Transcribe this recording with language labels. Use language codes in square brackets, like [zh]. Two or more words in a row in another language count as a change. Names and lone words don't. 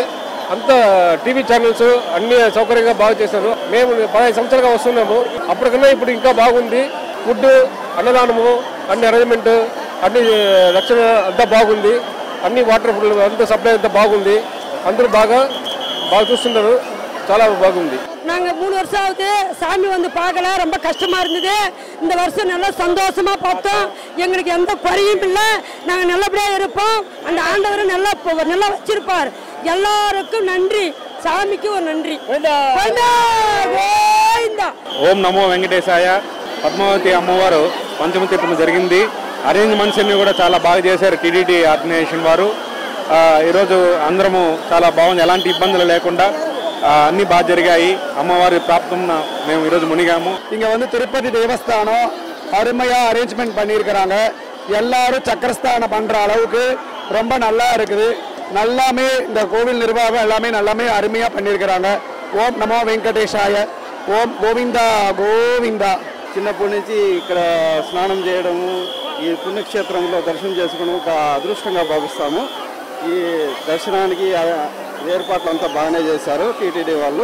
[te] అంతా టీవీ ఛానల్స్ అన్ని సౌకర్యంగా బాగా చేశారు. మేము 15 సంవత్సరాలుగా వస్తున్నాము. అప్పటికన్నా ఇప్పుడు ఇంకా బాగుంది. ఫుడ్, అన్నదానము, అన్ని అరేంజ్మెంట్, అన్ని రక్షణ అంతా బాగుంది. అన్ని వాటర్ అంతా సప్లై అంతా బాగుంది. అందరూ బాగా చూస్తున్నారు. చాలా బాగుంది. [ta] நாங்கள் 3 வருஷம் ஆகுது சாமி வந்து பார்க்கல, ரொம்ப கஷ்டமா இருந்தது. இந்த வருஷம் நல்லா சந்தோஷமா பார்த்தோம். எங்களுக்கு எந்த குறையும் இல்லை, நாங்கள் நல்லபடியாக இருப்போம். அந்த ஆண்டவர் நல்லா வச்சிருப்பார். எல்லாருக்கும் நன்றி, சாமிக்கு ஒரு நன்றி. [te] ఓం నమో వెంకటేశాయ. పద్మావతి అమ్మవారు పంచమ తీర్థం జరిగింది. అరేంజ్మెంట్స్ అన్ని కూడా చాలా బాగా చేశారు టీటీడీ ఆర్గనైజేషన్ వారు. ఈరోజు అందరము చాలా బాగుంది, ఎలాంటి ఇబ్బందులు లేకుండా అన్ని బాగా జరిగాయి. అమ్మవారి ప్రాప్తం మేము ఈరోజు మునిగాము. [ta] இங்க வந்து திருப்பதி தேவஸ்தானம் அருமையா அரேஞ்ச்மெண்ட் பண்ணியிருக்கிறாங்க. எல்லாரும் சக்கரஸ்தானம் பண்ற அளவுக்கு ரொம்ப நல்லா இருக்குது. நல்லாமே இந்த கோவில் நிர்வாகம் எல்லாமே அருமையா பண்ணியிருக்கிறாங்க. [te] ఓం నమో వెంకటేశాయ. ఓం గోవిందా గోవిందా. చిన్నప్పటి నుంచి ఇక్కడ స్నానం చేయడము, ఈ పుణ్యక్షేత్రంలో దర్శనం చేసుకోవడం ఒక అదృష్టంగా భావిస్తాము. ఈ దర్శనానికి ఏర్పాట్లు అంతా బాగానే చేశారు టీటీడీ వాళ్ళు.